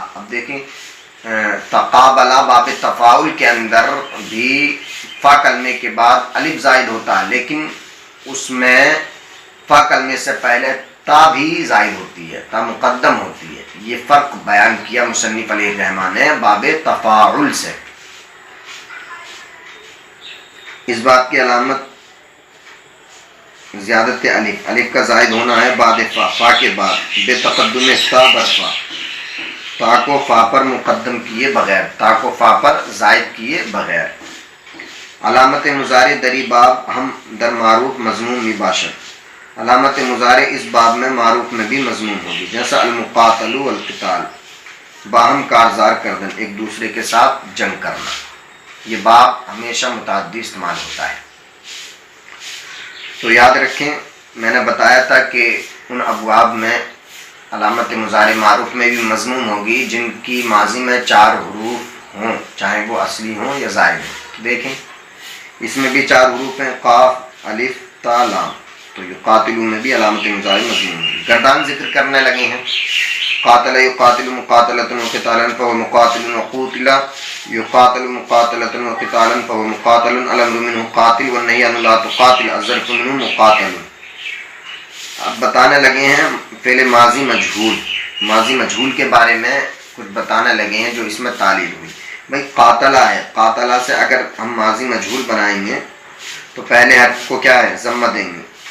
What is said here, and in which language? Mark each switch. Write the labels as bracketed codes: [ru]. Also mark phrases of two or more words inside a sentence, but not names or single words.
[ur] اب دیکھیں تقابلا باب تفاعل کے اندر بھی فا کلمے کے بعد الف زائد ہوتا ہے لیکن اس میں فا کلمے سے پہلے تا بھی زائد ہوتی ہے، تا مقدم ہوتی ہے. یہ فرق بیان کیا مصنف علیہ الرحمہ نے باب تفاعل سے. اس بات کی علامت زیادت الف، الف کا زائد ہونا ہے بعد فا، فا کے بعد [fa] بے تقدم تا برفا، [ur] تا کو فا پر مقدم کیے بغیر، تا کو فا پر زائد کیے بغیر. [fa] علامت مضارع دری باب ہم در معروف مضموم مباشر. [ur] علامت مضارع اس باب میں معروف میں بھی مضموم ہوگی. [ar] جیسا المقاتل والقتال، [fa] باہم کارزار کردن، [ur] ایک دوسرے کے ساتھ جنگ کرنا. یہ باب ہمیشہ متعدی استعمال ہوتا ہے. تو یاد رکھیں میں نے بتایا تھا کہ ان ابواب میں علامت مضارع معروف میں بھی مضموم ہوگی جن کی ماضی میں 4 حروف ہوں، چاہے وہ اصلی ہوں یا زائد ہوں. دیکھیں اس میں بھی 4 حروف ہیں، قاف الف تا لام. تو یقاتلو میں بھی علامت مضارع مضموم ہوگی. گردان ذکر کرنے لگے ہیں. [ar] قاتل یقاتل مقاتلۃ وقتالا فهو مقاتل، وقوتل یقاتل مقاتلۃ وقتالا فهو مقاتل. الامر منه قاتل والنهی عن لا تقاتل. الظرف منه مقاتل. [ur] اب بتانے لگے ہیں فعل ماضی مجہول. ماضی مجہول کے بارے میں کچھ بتانے لگے ہیں جو اس میں تعلیل ہوئی. بھائی قاتلہ ہے، قاتلہ سے اگر ہم ماضی مجہول بنائیں گے تو پہلے حرف کو کیا ہے؟ ضمہ دیں گے.